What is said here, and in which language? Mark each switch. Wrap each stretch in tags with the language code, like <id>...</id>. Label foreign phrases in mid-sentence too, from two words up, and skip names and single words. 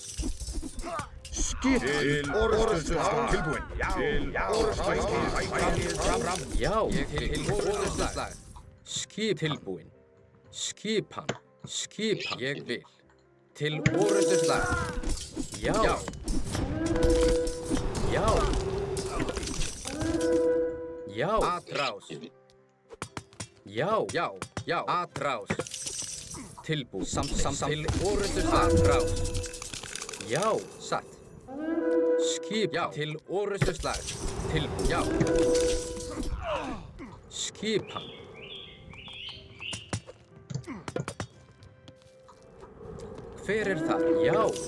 <is>Skipan. Til orrustuslag. Tilbúin. Já. Orrustuslag. Sækið fram. Já. Til orrustuslag. Skip tilbúin. Skipan. Ég vil. Til orrustuslag. Já. Atrás. Já. Atrás. Tilbúin. Til orrustuslag. Atrás. Já. Satt. Skip. Já. Til orrustuslag. Tilbúin. Já. Skipan. Hver þar? Já.</is>